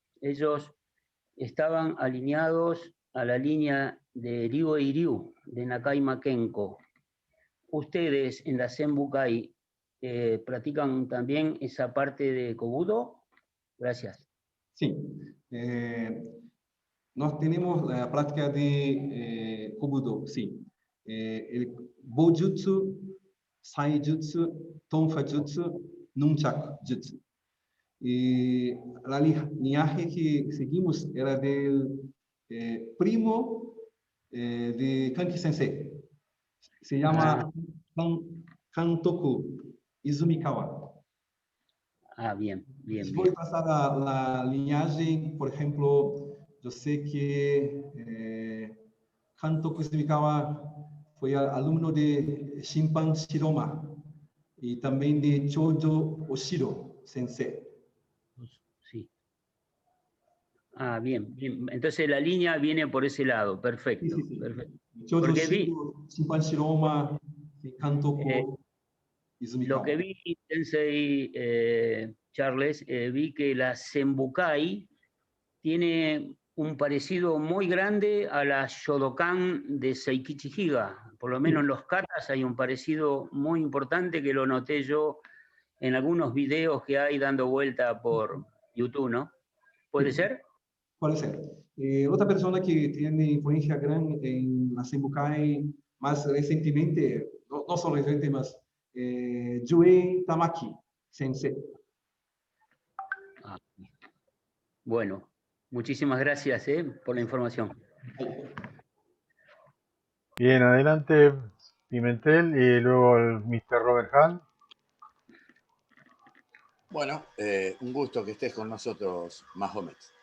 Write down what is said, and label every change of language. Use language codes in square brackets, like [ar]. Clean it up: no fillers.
[es] Ellos estaban alineados a la línea de Ryu Ryu, de Nakai Makenko. ¿Ustedes en la Senbukai practican también esa parte de Kobudo? Gracias. Sí. [pt] Nós temos a prática de Kobudo, sim. [es] El Bojutsu, Saijutsu, Tonfa Jutsu, Nunchaku Jutsu. [pt] E a linhagem que seguimos era [es] del primo de Kanki Sensei. Se llama Kantoku Izumikawa. Ah, bien, bien, [pt] Se [es] bien. [pt] for passar a linhagem, por exemplo, eu sei que Kantoku Izumikawa foi aluno de Shinpan Shiroma e também de Chojo Oshiro Sensei. [es] Sí. Ah, bien, bien. Entonces la línea viene por ese lado. Perfecto. Sí, sí, sí. Perfecto. Chojo Porque Oshiro, Shinpan Shiroma y Kantoku Izumikawa. Lo que vi, Sensei Charles, vi que la Senbukai tiene un parecido muy grande a la Shodokan de Seikichi Higa. Por lo menos en los katas hay un parecido muy importante que lo noté yo en algunos videos que hay dando vuelta por YouTube, ¿no? ¿Puede ser? Puede ser. [pt] Outra pessoa que tem influência grande [es] em la Senbukai, [pt] mais recentemente, não só recente, mas Jue Tamaki Sensei. [es] Ah, bueno, muchísimas gracias por la información. Bien, adelante Pimentel y luego el Mr. Robert Hahn. Bueno, un gusto que estés con nosotros, Mahomet.